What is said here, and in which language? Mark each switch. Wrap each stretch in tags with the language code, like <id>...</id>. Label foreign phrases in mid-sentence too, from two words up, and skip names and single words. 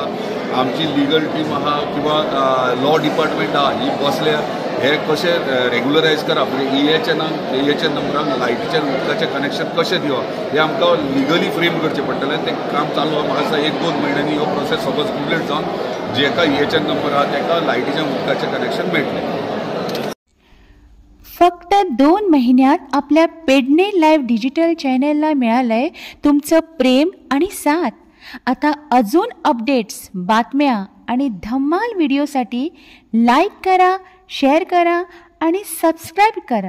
<kok>आमची</kok> <en>legal team</en> <kok>आहा किंवा</kok> <en>law department</en> <kok>आहा ही बसल्या हे कशें रेग्युलरायज करप म्हणजे EHN नंबराक लायटीच्या उदकाचें कनेक्शन कशें दिवप हे आमकां</kok> <en>legally frame</en> <kok>करचें पडटलें. तें काम चालू आहा. म्हाका दिसता 1-2 म्हयन्यांनी हो प्रोसेस</kok> <en>suppose complete</en> <kok>जावन जेका EHN नंबर आहा ताका लायटीच्या उदकाचें कनेक्शन मेळटलें.</kok> <mr>फक्त 2 महिन्यात आपल्या पेडणे लाईव्ह डिजिटल चॅनलला मिळालंय तुमचं प्रेम आणि साथ. आता अजून अपडेट्स बातम्या आणि धम्माल व्हिडिओसाठी लाईक करा, शेअर करा आणि सबस्क्राईब करा.</mr>